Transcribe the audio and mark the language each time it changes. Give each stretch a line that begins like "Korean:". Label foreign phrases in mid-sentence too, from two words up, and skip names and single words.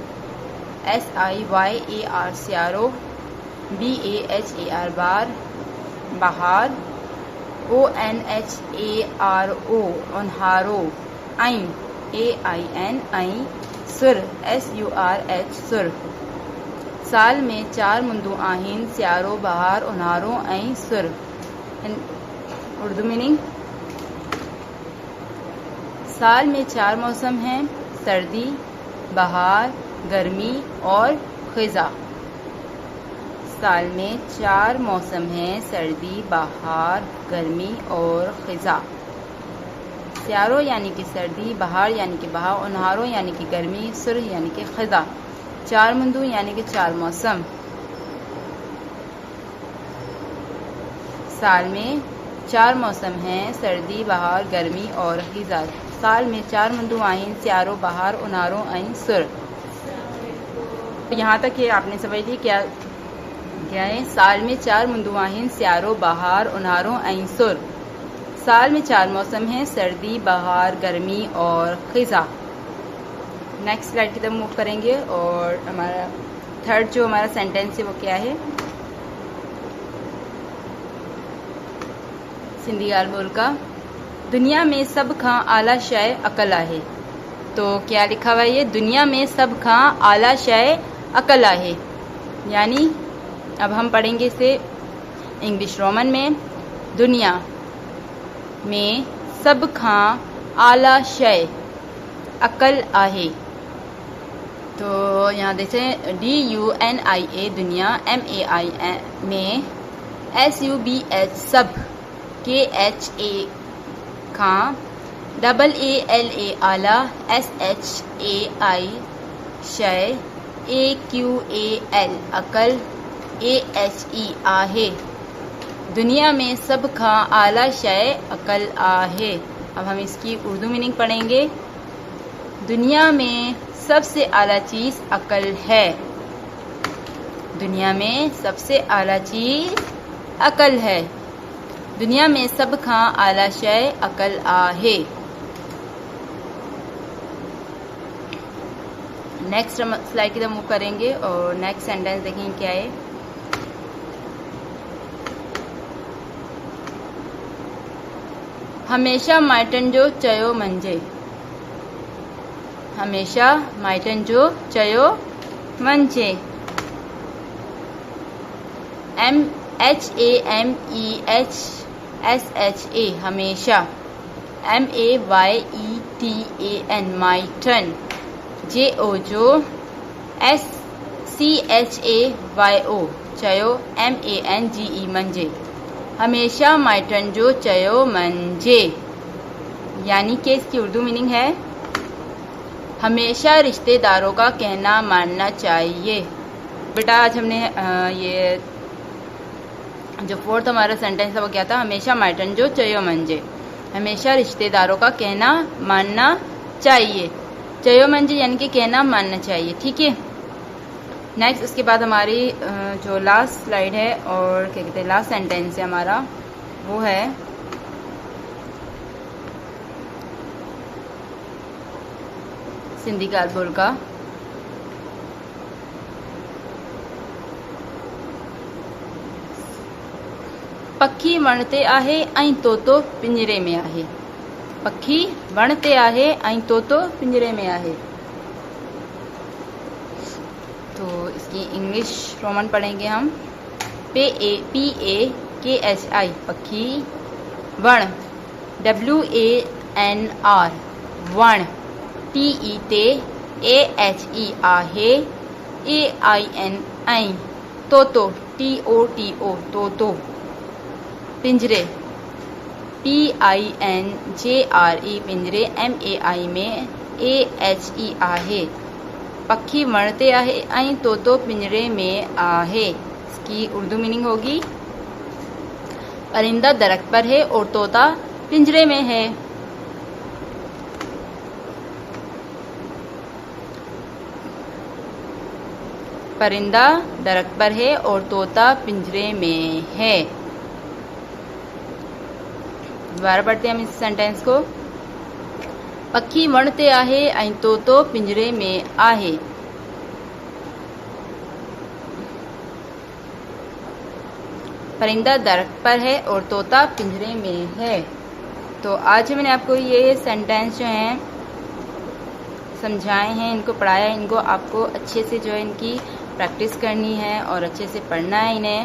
Sindhi: SIYAR सियारो BAHAR बार बहार ONHARO उन्हारो ऐं AIN ऐं सुर SURH सुर। साल में 4 मुंदू आहिन सियारो बहार उन्हारो ऐं सुर।
Urdu: اردو مینِنگ سال میں 4 موسم ہیں سردی بہار گرمی اور خزاں. سال میں 4 موسم ہیں سردی بہار گرمی اور خزاں. سیارو یعنی کہ سردی، بہار یعنی کہ بہار، اونہارو یعنی کہ گرمی، سر یعنی کہ خزاں. 4 مندو یعنی کہ 4 موسم. سال میں 4 موسم ہیں سردی بہار گرمی اور خزاں.
Sindhi: साल में 4 मुंदू आहिन सियारो बहार उन्हारो ऐं सुर।
Urdu: یہاں تک یہ آپ نے سمجھ لی کیا ہے.
Sindhi: साल में 4 मुंदू आहिन सियारो बहार उन्हारो ऐं सुर।
Urdu: سال میں 4 موسم ہیں، سردی، بہار، گرمی اور خزاں.
English: next slide
Urdu: کی طرف موو کریں گے اور ہمارا تھرڈ جو ہمارا سینٹینس ہے وہ کیا ہے.
Sindhi: सिंधी ॻाल्हि ॿोल का दुनिया में सब खां आला शइ अकल आहे।
Urdu: تو کیا لکھا ہوا ہے یہ,
Sindhi: दुनिया में सब खां आला शइ अकल आहे,
Urdu: یعنی اب ہم پڑھیں گے اسے
English: English Roman
Urdu: میں.
Sindhi: दुनिया में सब खां आला शइ अकल आहे। तो यहाँ देखें DUNIA दुनिया, MAI में SUBH सब, KHA खां, AALA आला, SHAI शय, AQAL अकल, AHE आहे। दुनिया में सब खां आला शय अकल आहे।
Urdu: اب ہم اس کی اردو مینِنگ پڑھیں گے۔ دنیا میں سب سے اعلیٰ چیز عقل ہے. دنیا میں سب سے اعلیٰ چیز عقل ہے.
Sindhi: दुनिया में सब खां आला शय अकल आहे।
English: next slide
Urdu: کی طرف موو کریں گے اور
English: next sentence
Urdu: دیکھیں گے کیا ہے.
Sindhi: हमेशा माइटन जो चयो मंजे। हमेशा माइटन जो चयो मंजे। HAMEHSHA हमेशा, MAYETAN माइटन, JO जो, SCHAYO चयो, MANGE मंजे। हमेशा माइटन जो चयो मंजे,
Urdu: یعنی کہ اس کی اردو مینِنگ ہے ہمیشہ رشتہ داروں کا کہنا ماننا چاہیے. بیٹا آج ہم نے یہ جو فورتھ ہمارا سینٹینس ہے وہ کیا تھا,
Sindhi: हमेशा माइटन जो चयो मंजे,
Urdu: ہمیشہ رشتہ داروں کا کہنا ماننا چاہیے.
Sindhi: चयो मंजे
Urdu: یعنی کہ کہنا ماننا چاہیے، ٹھیک ہے. نیکسٹ اس کے بعد ہماری جو
English: last slide
Urdu: ہے اور کیا کہتے ہیں
English: last sentence
Urdu: ہے ہمارا، وہ ہے
Sindhi: सिंधी ॻाल्हि ॿोल का पखी वण ते आहे ऐं तोतो पिंजरे में आहे। पखी वण ते आहे ऐं तोतो पिंजरे में आहे।
Urdu: تو اس کی
English: English Roman
Urdu: پڑھیں گے ہم.
Sindhi: PAKHI पखी, वण WANR वण, TEAHE आहे, AIN ऐं तोतो TOTO तोतो, पिंजरे PINJRE पिंजरे, MAI में AHE आहे। पखी वण ते आहे ऐं तोतो पिंजरे में आहे।
Urdu: اس کی اردو مینِنگ ہوگی پرندہ درخت پر ہے اور طوطا پنجرے میں ہے. پرندہ درخت پر ہے اور طوطا پنجرے میں ہے. دوبارہ پڑھتے ہیں ہم اس سینٹینس کو.
Sindhi: पखी वण ते आहे ऐं तोतो पिंजरे में आहे।
Urdu: پرندہ درخت پر ہے اور طوطا پنجرے میں ہے. تو آج میں نے آپ کو یہ سینٹینس جو ہیں سمجھائے ہیں، ان کو پڑھایا ہے، ان کو آپ کو اچھے سے جو ہے ان کی پریکٹس کرنی ہے اور اچھے سے پڑھنا ہے انہیں.